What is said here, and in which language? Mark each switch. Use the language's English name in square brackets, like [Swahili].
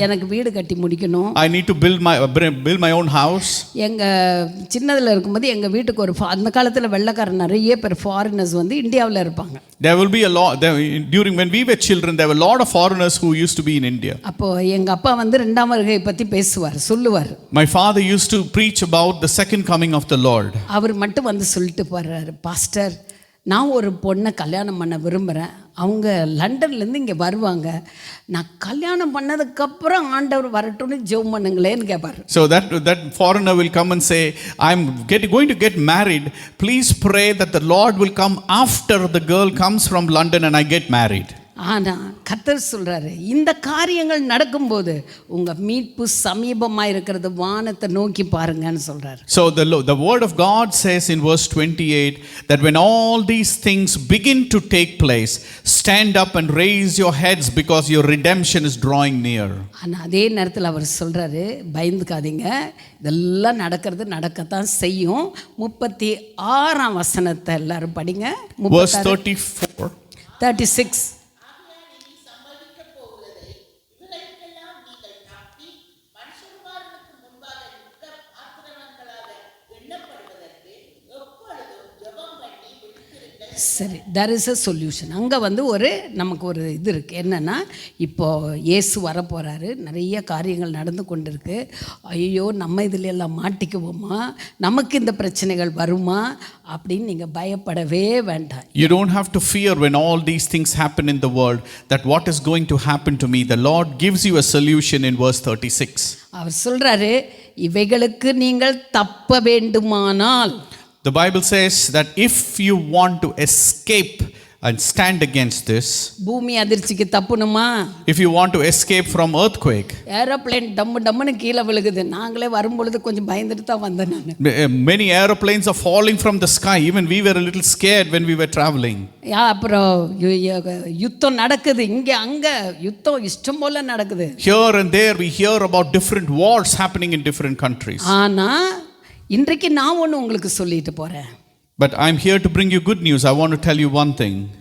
[Tamil] எனக்கு வீடு கட்டி முடிக்கணும், [English] I need to build my own house. [Tamil] எங்கள் சின்னதில் இருக்கும்போது எங்கள் வீட்டுக்கு அந்த காலத்தில் வெள்ளைக்காரன் நிறைய பேர் ஃபாரினர்ஸ் வந்து இந்தியாவில் இருப்பாங்க. [English] There will be a lot during when we were children, there were a lot of foreigners who used to be in India. [Tamil] அப்போ எங்கள் அப்பா வந்து ரெண்டாம் வருகையை பற்றி சொல்லுவார். [English] My father used to preach about the second coming of the Lord. [Tamil] அவர் மட்டும் வந்து சொல்லிட்டு போறாரு, பாஸ்டர் நான் ஒரு பொண்ணை கல்யாணம் பண்ண விரும்புகிறேன், அவங்க லண்டன்லேருந்து இங்கே வருவாங்க, நான் கல்யாணம் பண்ணதுக்கப்புறம் ஆண்டவர் வரட்டும்னு ஜெபம் பண்ணுங்களேன்னு கேட்பார். [English] So that foreigner will come and say, I'm going to get married, please pray that the Lord will come after the girl comes from London and I get married. [Tamil] ஆனால் கர்த்தர் சொல்கிறாரு, இந்த காரியங்கள் நடக்கும்போது உங்கள் மீட்பு சமீபமாக இருக்கிறது, வானத்தை நோக்கி பாருங்கன்னு சொல்கிறார். [English] So the word of God says in verse 28 that when all these things begin to take place, stand up and raise your heads because your redemption is drawing near. [Tamil] ஆனால் அதே நேரத்தில் அவர் சொல்கிறாரு, பயந்துக்காதீங்க, இதெல்லாம் நடக்கத்தான் செய்யும். 36ஆம் வசனத்தை எல்லாரும் படிங்க. [English] Verse 34. 36. சரி, there is a solution. [Tamil] அங்கே வந்து நமக்கு ஒரு இது இருக்குது. என்னென்னா, இப்போது இயேசு வரப்போகிறாரு, நிறைய காரியங்கள் நடந்து கொண்டு இருக்கு. ஐயோ நம்ம இதில் எல்லாம் மாட்டிக்குவோமா, நமக்கு இந்த பிரச்சனைகள் வருமா அப்படின்னு நீங்கள் பயப்படவே வேண்டாம். [English] You don't have to fear when all these things happen in the world that what is going to happen to me. The Lord gives you a solution in verse 36. [Tamil] அவர் சொல்கிறாரு, இவைகளுக்கு நீங்கள் தப்ப வேண்டுமானால், [English] the Bible says that if you want to escape and stand against this, [Tamil] பூமி அதிர்ச்சிக்கு தப்பணுமா, [English] if you want to escape from earthquake, [Tamil] aeroplane டம்முன்னு கீழே விழுகுது, நாங்களே வரும்பொழுது கொஞ்சம் பயந்துட்டு தான் வந்தேன் நான். [English] many aeroplanes are falling from the sky, even we were a little scared when we were traveling. [Tamil] அப்புறம் யுத்தம் நடக்குது, இங்கே அங்கே யுத்தம் இஷ்டம் போல நடக்குது. [English] Here and there we hear about different wars happening in different countries. [Tamil] ஆனால் இன்றைக்கு நான் ஒன்று உங்களுக்கு சொல்லிட்டு போகிறேன். [English] But I'm here to bring you good news. I want to tell you one thing.